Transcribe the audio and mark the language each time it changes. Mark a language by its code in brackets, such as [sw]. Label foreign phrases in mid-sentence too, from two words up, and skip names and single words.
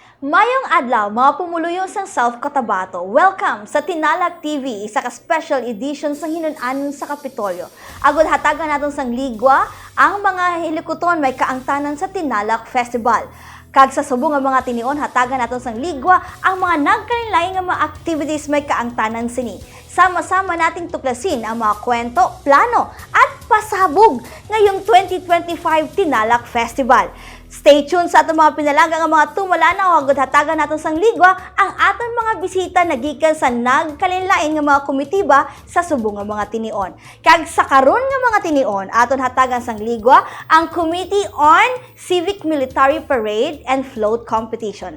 [hil] Mayong adlaw, mga pumuluyo sang South Cotabato. Welcome sa Tinalak TV, isa ka special edition sa hinunan sa Kapitolyo. Agod hatagan naton sang ligwa, ang mga hilikuton may kaangtanan sa Tinalak Festival. Kag sa subong nga mga tinion, hatagan naton sang ligwa, ang mga nagkanilaing nga mga activities may kaangtanan sini. [tl] Sama-sama nating tuklasin ang mga kwento, plano at pasabog ngayong 2025 Tinalak Festival. [en] Stay tuned [hil] sa atong mga pinalagang ang mga tumalanaw agad hatagan naton sang ligwa ang aton mga bisita nagikan sa nagkalinlain nga mga komitiba sa subong nga mga tinion. Kag sa karon nga mga tinion aton hatagan sang ligwa ang Committee on Civic Military Parade and Float Competition.